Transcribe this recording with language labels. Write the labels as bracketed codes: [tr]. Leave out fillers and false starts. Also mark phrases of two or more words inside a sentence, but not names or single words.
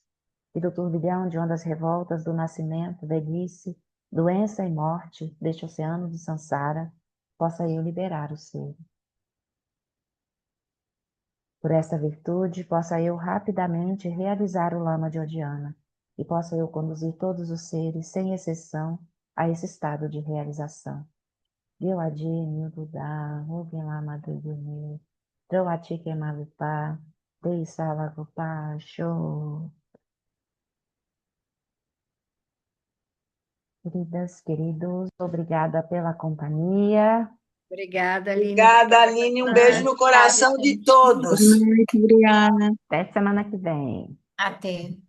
[pt] E do turbilhão de ondas revoltas do nascimento, velhice, doença e morte deste oceano de Sansara, possa eu liberar o ser. Por esta virtude, possa eu rapidamente realizar o lama de Odiana, e possa eu conduzir todos os seres, sem exceção, a esse estado de realização. Gyoadi Buddha, Hogen Lama Duyumi, Drawati Kemalupa, Deisala Gupa, Show. Queridas, queridos, obrigada pela companhia. Obrigada, Aline. Obrigada, Aline. Um beijo no coração de todos. Boa noite, obrigada. Até semana que vem.